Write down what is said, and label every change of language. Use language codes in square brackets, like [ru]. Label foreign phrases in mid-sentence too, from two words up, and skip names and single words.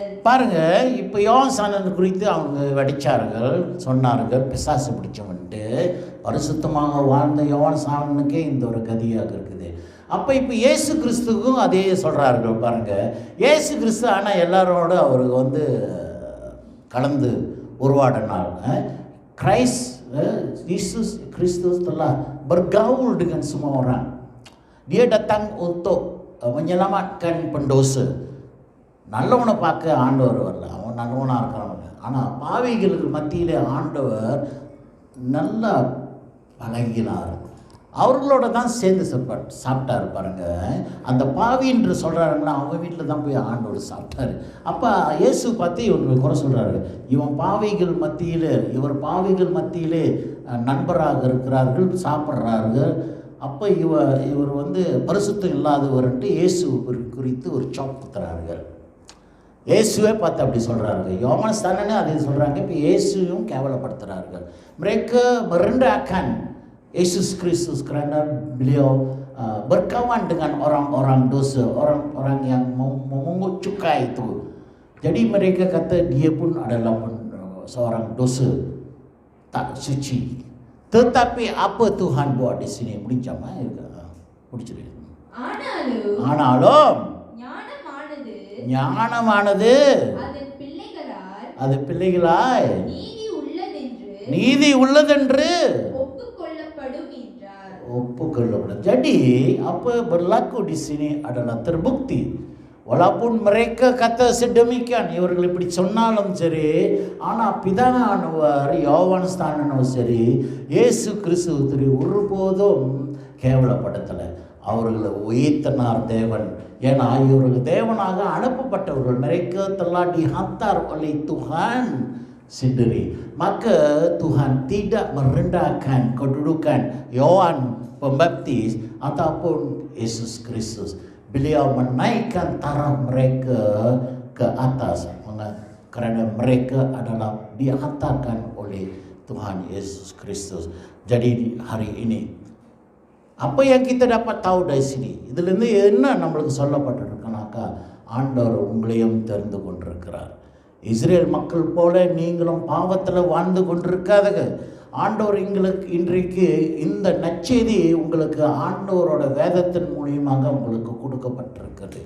[ta] பாருங்க, இப்ப யோவான் ஸ்நானன் குறித்து அவங்க வடிச்சார்கள், சொன்னார்கள் பிசாசு பிடிச்சவன்ட்டு. பரிசுத்தமாக வாழ்ந்த யோவான் ஸ்நானனுக்கே இந்த ஒரு கதியாக இருக்குது. அப்போ இப்போ இயேசு கிறிஸ்துக்கும் அதே சொல்கிறார்கள். பாருங்க, இயேசு கிறிஸ்து ஆனால் எல்லாரோட அவருக்கு கலந்து உருவாடினார். [ms] Yesus Kristus telah bergaul dengan semua orang. Dia datang untuk menyelamatkan pendosa. [ta] நல்லவனை பார்க்க ஆண்டவர் வரல, அவன் நல்லவனாக இருக்கிறவங்க. ஆனால் பாவிகளுக்கு மத்தியிலே ஆண்டவர் நல்லா பழகினார். அவர்களோட தான் சேர்ந்து சாப்பிட்டாரு. பாருங்க, அந்த பாவி என்று சொல்கிறாருங்களா, அவங்க வீட்டில் தான் போய் ஆண்டவர் சாப்பிட்டாரு. அப்போ இயேசு பார்த்து இவங்களுக்கு குறை சொல்கிறாரு, இவர் பாவிகள் மத்தியிலே நண்பராக இருக்கிறார்கள், சாப்பிட்றார்கள். அப்போ இவர் பரிசுத்தம் இல்லாதவர்ன்ட்டு இயேசு குறித்து ஒரு சாப் குத்துறார்கள். இயேசுவே பார்த்து அப்படி சொல்கிறார்கள். யோவான் ஸ்நானனே அதை சொல்கிறாங்க. இப்போ இயேசுவும் கேவலப்படுத்துகிறார்கள். [ms] mereka merendahkan Yesus Kristus kerana beliau berkawan dengan orang-orang dosa, orang-orang yang memungut cukai itu. Jadi mereka kata dia pun adalah seorang dosa, tak suci. Tetapi apa Tuhan buat di sini? [ta] முடிஞ்சாமா இருக்கா? முடிச்சிரு. ஆனாலும் ஞானமானது அது பிள்ளைகளாய் நீதி உள்ளதென்று ஒப்புக்கொள்ளப்படும். [ms] Jadi apa berlaku di sini adalah terbukti. Walaupun mereka kata sedemikian, [ta] இவர்கள் இப்படி சொன்னாலும் சரி, ஆனால் பிதாவானவர் யோவான் ஸ்நானனும் சரி இயேசு கிறிஸ்துவை ஒருபோதும் கேவலப்படுத்தலை. அவர்களை உயர்த்தினார் தேவன். ஏன்னா இவர்கள் தேவனாக அனுப்பப்பட்டவர்கள். [ms] mereka telah dihantar oleh Tuhan sendiri. Maka Tuhan tidak merendahkan kedudukan Yohanes Pembaptis ataupun Yesus Kristus. Beliau menaikkan taraf mereka ke atas kerana mereka adalah dihantarkan oleh Tuhan Yesus Kristus. Jadi hari ini apa yang kita dapat tahu dari sini, [ta] இதிலிருந்து என்ன நம்மளுக்கு சொல்லப்பட்டிருக்குனாக்கா, ஆண்டவர் உங்களையும் தெரிந்து கொண்டிருக்கிறார். இஸ்ரேல் மக்கள் போல நீங்களும் பாவத்தில் வாழ்ந்து கொண்டிருக்காதுங்க. ஆண்டவர் இன்றைக்கு இந்த நற்செய்தி உங்களுக்கு ஆண்டவரோட வேதத்தின் மூலியமாக உங்களுக்கு கொடுக்கப்பட்டிருக்கிறது.